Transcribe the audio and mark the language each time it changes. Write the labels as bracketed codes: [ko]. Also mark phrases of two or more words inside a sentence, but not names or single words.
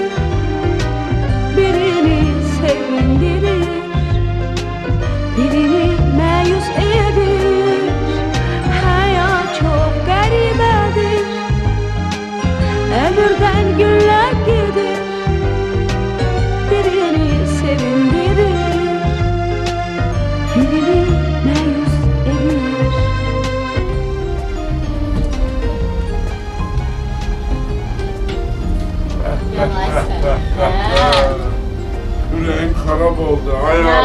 [az] Birini sevindirir, birini məyus edir. [tr] Hayat çok garibedir. Ömürden günler gelir. [az] Birini sevindirir, birini məyus edir. [tr] Yüreğim [az] xarab oldu, [tr] ay Allah.